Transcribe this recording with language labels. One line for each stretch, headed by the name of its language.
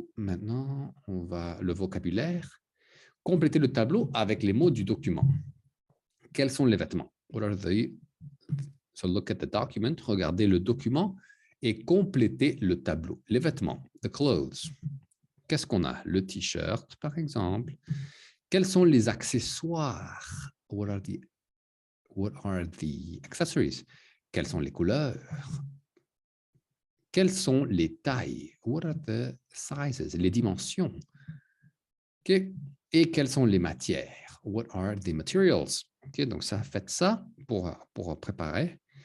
French: Maintenant, on va le vocabulaire. Compléter le tableau avec les mots du document. Quels sont les vêtements?
English: So look at the document,
French: regardez le document et complétez le tableau. Les vêtements,
English: the clothes.
French: Qu'est-ce qu'on a? Le t-shirt, par exemple. Quels sont les accessoires?
English: What are the accessories?
French: Quelles sont les couleurs? Quelles sont les tailles?
English: What are the sizes?
French: Les dimensions.
English: Okay.
French: Et quelles sont les matières?
English: What are the materials?
French: Okay, donc ça, faites ça pour préparer.